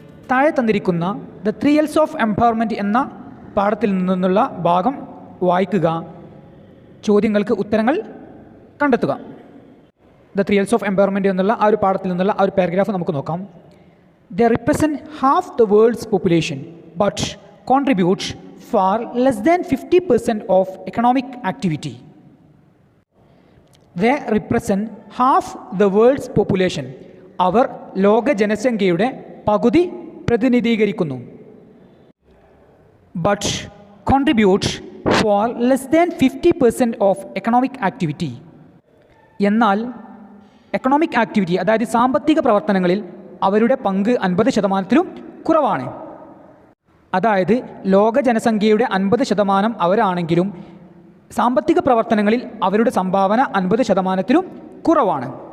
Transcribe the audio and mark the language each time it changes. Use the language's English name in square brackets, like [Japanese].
[Malayalam] താഴെ തന്നിരിക്കുന്ന the three else of empowerment എന്ന പാഠത്തിൽ നിന്നുള്ള ഭാഗം വായിക്കുക, ചോദ്യങ്ങൾക്ക് ഉത്തരങ്ങൾ കണ്ടെത്തുക. The three else of empowerment എന്നുള്ള ആ ഒരു പാഠത്തിൽ നിന്നുള്ള ആ ഒരു പാരഗ്രാഫ് നമുക്ക് നോക്കാം. [English] They represent half the world's population but contribute far less than 50% of economic activity. They represent half the world's population. [Malayalam] അവർ ലോക ജനസംഖ്യയുടെ പകുതി പ്രതിനിധീകരിക്കുന്നു. [English] But contribute far less than 50% of economic activity. [Malayalam] എന്നാൽ എക്കണോമിക് ആക്ടിവിറ്റി, അതായത് സാമ്പത്തിക പ്രവർത്തനങ്ങളിൽ അവരുടെ പങ്ക് 50%-ലും കുറവാണ്. അതായത് ലോക ജനസംഖ്യയുടെ 50% അവരാണെങ്കിലും സാമ്പത്തിക പ്രവർത്തനങ്ങളിൽ അവരുടെ സംഭാവന 50%-ലും കുറവാണ്.